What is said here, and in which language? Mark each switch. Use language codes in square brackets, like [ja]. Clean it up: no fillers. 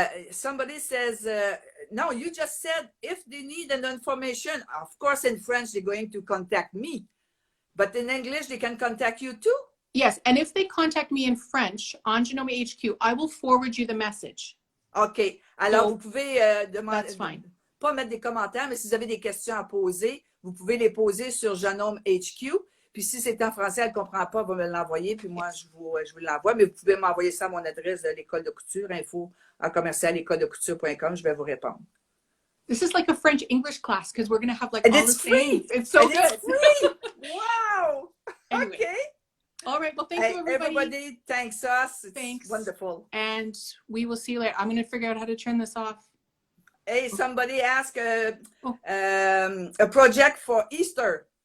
[en] Somebody says, no, you just said if they need an information, of course, in French, they're going to contact me. But in English, they can contact you too? Yes, and if they contact me in French on Janome HQ, I will forward you the message. OK. [fr] Alors, vous pouvez demander, pas mettre des commentaires, mais si vous avez des questions à poser, vous pouvez les poser sur Janome HQ. Puis si c'est en français, elle ne comprend pas, elle va me l'envoyer, puis moi, je vous l'envoie. Mais vous pouvez m'envoyer ça à mon adresse de l'école de couture, info@écoledecouture.com. Je vais vous répondre. [en] This is like a French-English class because we're going to have like all the free. It's so good. It's free. Wow. Anyway. Okay. All right. Well, thank you, everybody. Everybody thanks us. Thanks. Wonderful. And we will see you later. I'm going to figure out how to turn this off. Hey, somebody asked a project for Easter.